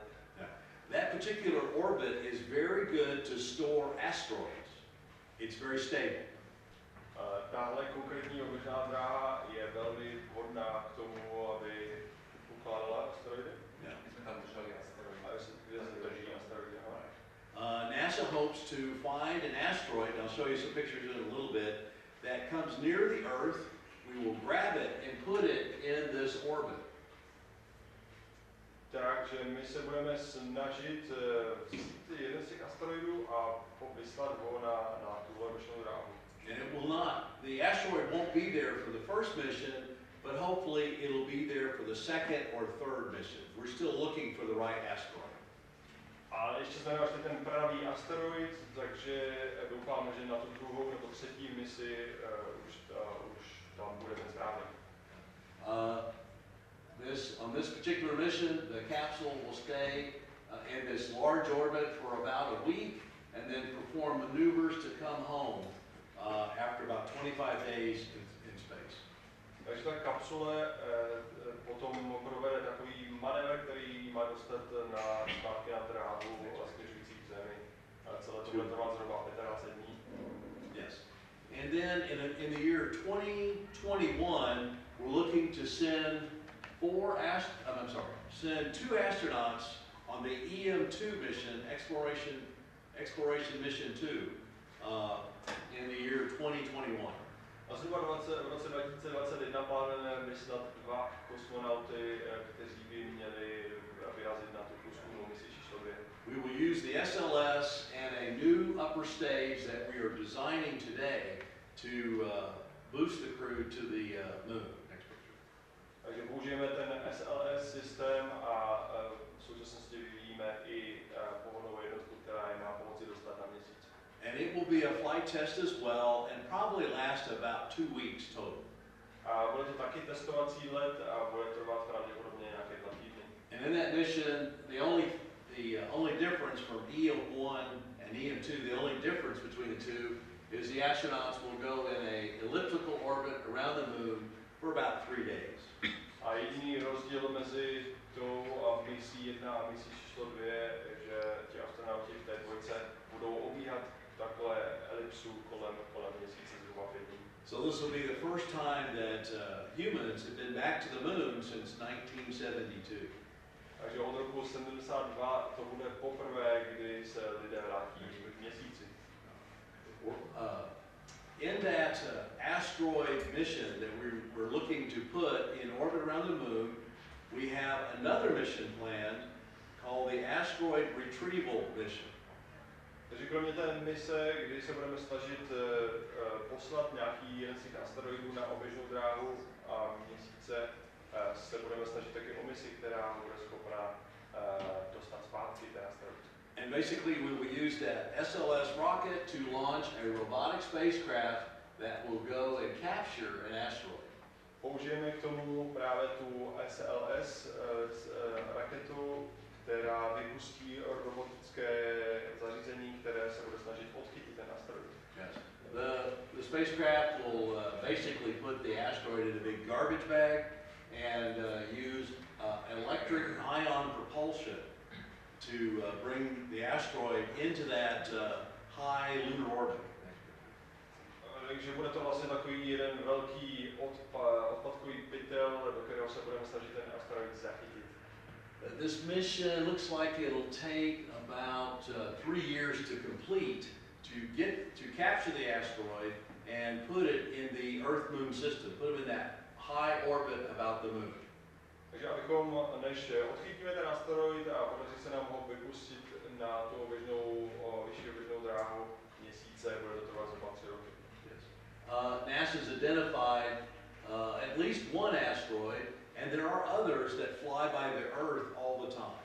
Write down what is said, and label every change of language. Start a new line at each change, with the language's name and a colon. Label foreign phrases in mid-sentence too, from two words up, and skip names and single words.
English: That particular orbit is very good to store asteroids. It's very stable.
Czech: Tahle konkrétní oběžná dráha je velmi vhodná k tomu, aby ukládala asteroidy.
English: NASA hopes to find an asteroid, and I'll show you some pictures in a little bit, that comes near the Earth. We will grab it and put it in this orbit.
Czech: Takže my se budeme snažit vzít jeden z těch asteroidů a vyslat ho na tuhle oběžnou dráhu.
English: And it will not, the asteroid won't be there for the first mission, but hopefully it'll be there for the second or third mission. We're still looking for the right asteroid.
Czech: A ještě jsme nenašli ten pravý asteroid, takže doufáme, že na tu druhou nebo třetí misi už tam bude ten správný.
English: On this particular mission, the capsule will stay in this large orbit for about a week and then perform maneuvers to come home after about 25 days in space.
Czech: Takže ta kapsule potom provede takový manévr, který má dostat zpátky na dráhu směřující k Zemi. Celé to bude trvat zhruba 25 dní.
English: Yes. And then in the year 2021, we're looking to send send 2 astronauts on the EM2 mission, exploration mission 2, in the year 2021.
Czech: A zhruba v roce 2021 plánujeme vyslat 2 kosmonauty, kteří by měli vyrazit na tu průzkumnou misi číslo 2.
English: We will use the SLS and a new upper stage that we are designing today to boost the crew to the moon. Next picture.
Czech: Takže použijeme ten SLS systém a v současnosti vyvíjíme i pohodnou jednotku, která je má pomoci dostat na měsíc.
English: And it will be a flight test as well, and probably last about 2 weeks total.
Czech: A bude to taky testovací let a bude trvat pravděpodobně nějaké 2 týdny.
English: And in that mission, the only difference from EM1 and EM2, the only difference between the two is the astronauts will go in a elliptical orbit around the moon for about 3 days.
Czech: A jediný rozdíl mezi tou misí 1 a misí číslo 2 je, že ti astronauti v té dvojce budou obíhat takhle elipsu kolem měsíce zhruba 5 dní.
English: So this will be the first time that humans have been back to the moon since 1972.
Czech: Takže od roku 72 to bude poprvé, kdy se lidé vrátí k měsíci.
English: In that asteroid mission that we're looking to put in orbit around the moon, we have another mission planned called the asteroid retrieval mission.
Czech: Takže kromě té mise, kdy se budeme snažit poslat nějaký jeden z těch asteroidů na oběžnou dráhu a měsíce, se budeme snažit taky o misi, která bude schopna dostat zpátky ten asteroid.
English: And basically we will use that SLS rocket to launch a robotic spacecraft that will go and capture an asteroid.
Czech: Použijeme k tomu právě tu SLS raketu, která vypustí robotické zařízení, které se bude snažit odchytit ten asteroid.
English: Yes. The spacecraft will basically put the asteroid in a big garbage bag and use electric ion propulsion to bring the asteroid into that high lunar orbit.
Czech: Takže bude to vlastně takový jeden velký odpadkový pytel, do kterého kterého se budeme snažit ten asteroid zachytit.
English: This mission looks like it'll take about 3 years to complete to capture the asteroid and put it in the Earth-Moon system, put it in that high orbit about the moon.
Czech: Takže abychom, než odchytíme ten asteroid a podaří se nám ho vypustit na tu vyšší oběžnou dráhu měsíce, bude to trvat zhruba 3 roky.
English: NASA's identified at least one asteroid, and there are others that fly by the Earth all the time.